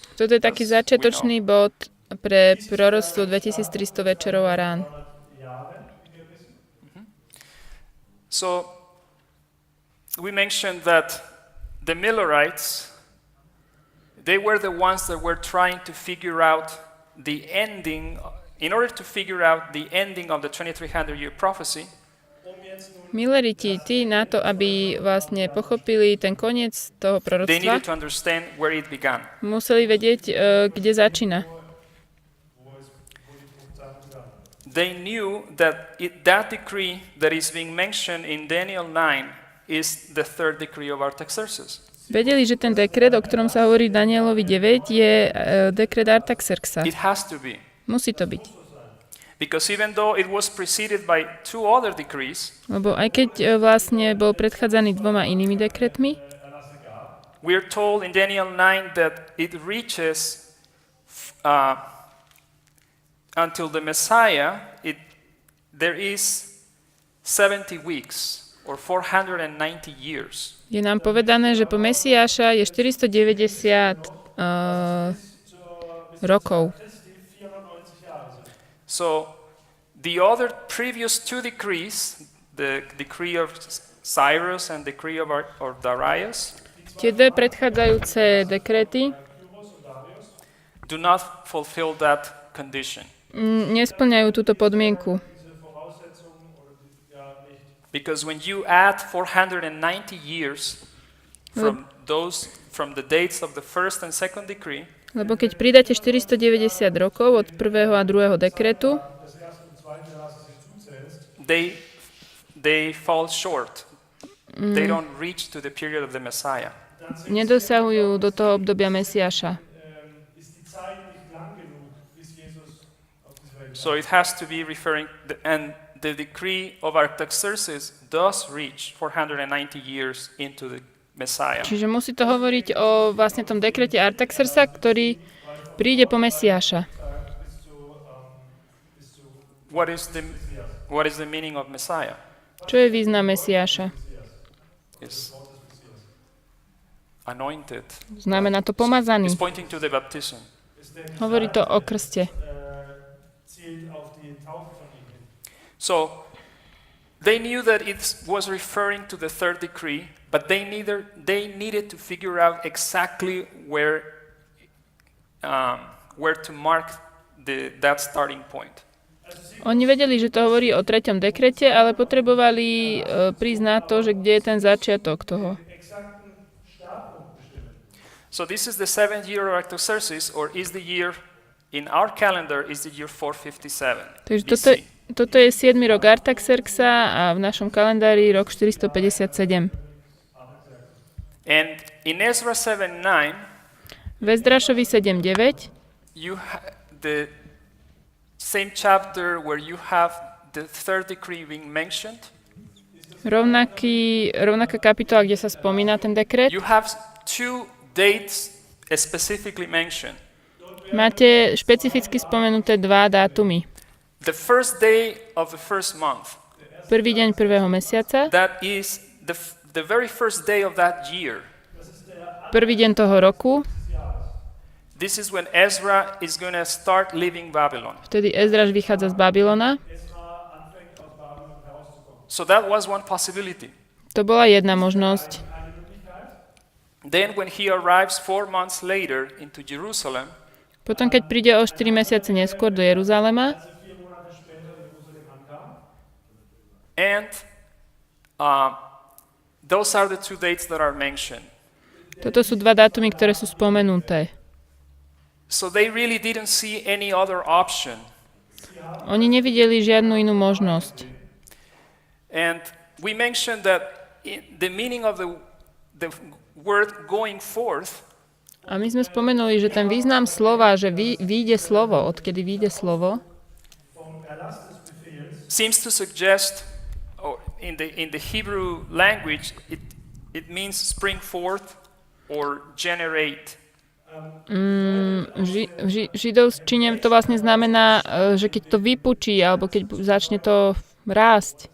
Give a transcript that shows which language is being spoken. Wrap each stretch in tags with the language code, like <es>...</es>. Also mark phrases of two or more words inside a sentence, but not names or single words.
<sk>Toto je taký začiatočný bod pre proroctvo 2300 večerov a rán.</sk> <en>So we mentioned that the Millerites, they were the ones that were trying to figure out the ending, in order to figure out the ending of the 2300-year prophecy.</en> <sk>Milleriti, tí na to, aby vlastne pochopili ten koniec toho</sk> <en>They needed</en> <sk>proroctva,</sk> <en>to understand where it began.</en> <sk>museli vedieť, kde začína.</sk> <en>They knew that that decree that is being mentioned in Daniel 9 is the third decree of Artaxerxes.</en> <sk>Vedeli, že ten dekret, o ktorom sa hovorí v Danielovi 9, je dekret Artaxerxa.</sk> <en>It has to be.</en> <sk>Musí to byť.</sk> <en>Because even though it was preceded by two other decrees,</en> <sk>Lebo aj keď vlastne bol predchádzaný 2 inými dekretmi,</sk> <en>we are told in Daniel 9 that it reaches until the Messiah, there is 70 weeks or 490 years.</en> <sk>je nám povedané, že po Mesiáša je 490 rokov.</sk> <en>So the other previous two decrees, the decree of Cyrus and decree of Darius,</en> <sk>Tie dve predchádzajúce dekrety</sk> <en>do not fulfill that condition.</en> <sk>nesplňajú túto podmienku.</sk> <en>Because when you add 490 years from the dates of the first and second decree,</en> <sk>Lebo keď pridáte 490 rokov od prvého a druhého dekretu,</sk> <en>they fall short. They don't reach to the period of the Messiah.</en> <sk>nedosahujú do toho obdobia Mesiáša.</sk> <en>So it has to be referring, and the decree of Artaxerxes does reach 490 years into the Messiah.</en> <sk>Čiže musí to hovoriť o vlastne tom dekrete Artaxerxa, ktorý príde po Mesiáša.</sk> <en>What is the meaning of Messiah?</en> <sk>Čo je význam Mesiáša?</sk> <en>It's anointed.</en> <sk>Znamená to pomazaný.</sk> <en>It's pointing to the baptism.</en> <sk>Hovorí to o krste.</sk> <en>So they knew that it was referring to the third decree, but they needed to figure out exactly where to mark that starting point.</en> <sk>Oni vedeli, že to hovorí o 3. dekrete, ale potrebovali prísť na to, že kde je ten začiatok toho.</sk> <en>So this is the 7th year of Artaxerxes, or is the year in our calendar is the year 457</en> <sk>Takže BC. toto je 7. rok Artaxerxa a v našom kalendári rok 457.</sk> <en>And in Ezra 7:9,</en> <sk>V Ezdrášovi 7.9</sk> <en>the same chapter where you have the third decree being mentioned,</en> <sk>rovnaká kapitola, kde sa spomína ten dekret.</sk> <en>you have two dates specifically mentioned.</en> <sk>Máte špecificky spomenuté 2 dátumy.</sk> <en>The first day of the first month,</en> <sk>Prvý deň prvého mesiaca,</sk> <en>that is the very first day of that year.</en> <sk>prvý deň toho roku,</sk> <en>This is when Ezra is going to start leaving Babylon.</en> <sk>vtedy Ezdráš vychádza z Babylona.</sk> <en>So that was one possibility.</en> <sk>To bola jedna možnosť.</sk> <en>Then when he arrives 4 months later into Jerusalem,</en> <sk>Potom, keď príde o 4 mesiace neskôr do Jeruzalema,</sk> <en>and those are the two dates that are mentioned.</en> <sk>toto sú 2 dátumy, ktoré sú spomenuté.</sk> <en>So they really didn't see any other option.</en> <sk>Oni nevideli žiadnu inú možnosť.</sk> <en>And we mentioned that the meaning of the word going forth</en> <sk>A my sme spomenuli, že ten význam slova, že vyjde slovo, odkedy vyjde slovo,</sk> <en>seems to suggest, or in the Hebrew language, it means spring forth or generate.</en> <sk>V židovčine to vlastne znamená, že keď to vypučí, alebo keď začne to rásť.</sk>